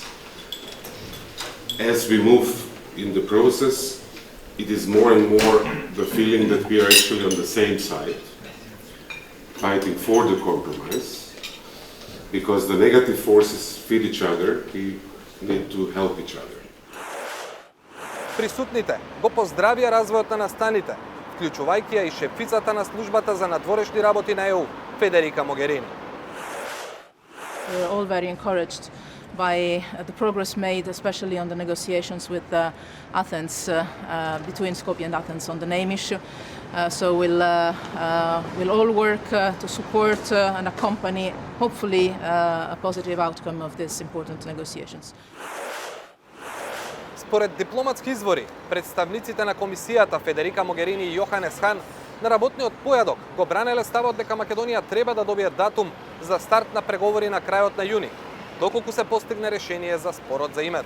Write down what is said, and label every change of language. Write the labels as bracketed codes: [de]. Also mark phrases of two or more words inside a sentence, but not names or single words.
[en] As we move in the process, it is more and more the feeling that we are actually on the same side, fighting for the compromise, because the negative forces feed each other, we need to help each other. [mk] Присутните го поздравија развојот на настаните, вклучувајќи ја и шефицата на службата за надворешни работи на ЕУ, Федерика Могерини. [en] We're all very encouraged by the progress made, especially on the negotiations with Athens, between Skopje and Athens on the name issue. So we'll all work to support and accompany, hopefully, a positive outcome of these important negotiations. [mk] Според дипломатски извори, представниците на комисијата Федерика Могерини и Јоханес Хан на работниот појадок го бранеле ставот дека Македонија треба да добие датум за старт на преговори на крајот на јуни, доколку се постигне решение за спорот за името.